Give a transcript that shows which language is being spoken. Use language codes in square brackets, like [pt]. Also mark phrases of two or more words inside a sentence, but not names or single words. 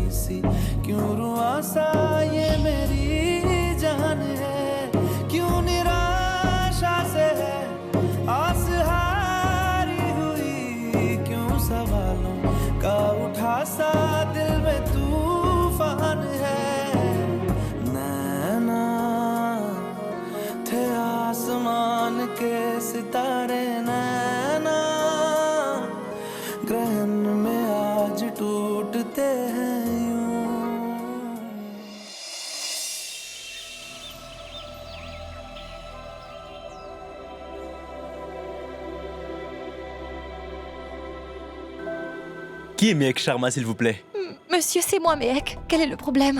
[hi] सी क्यों रुआसा ये मेरी जान है क्यों निराशा से है आस हारी हुई क्यों सवालों का उठा सा दिल में तूफान है नैना थे आसमान के सितारे नैना ग्रहण में आज टूटते हैं यूं। [fr] Qui est Mehek Sharma, s'il vous plaît? Monsieur, c'est moi, Mehek. Quel est le problème?